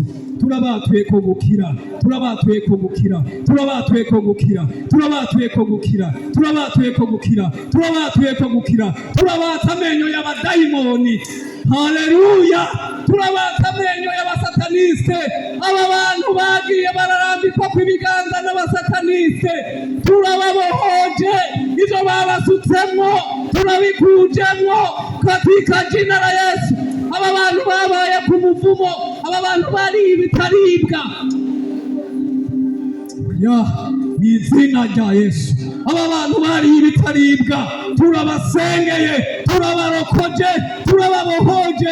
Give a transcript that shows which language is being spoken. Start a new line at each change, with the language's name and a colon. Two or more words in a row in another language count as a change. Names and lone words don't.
Rundi: Turabatuye ko gukira, turabatuye ko gukira, turabatuye ko gukira, turabatuye ko gukira, turabatuye ko gukira, turabatuye ko gukira, turabata amenyo y'abadayimoni. Haleluya, turabata amenyo y'abasataniste. Aba bantu bagiye bararambikwa ku biganza n'abasataniste, turababohoje, ivyo babasutsemwo turabikujemwo
Swahili: katika jina la Yesu.
Rundi: Aba bantu babaye ku muvumo, aba bantu bariye ibitaribwa, mw'izina rya Yesu. Aba bantu bariye ibitaribwa, turabasengeye, turabarokoje, turababohoje.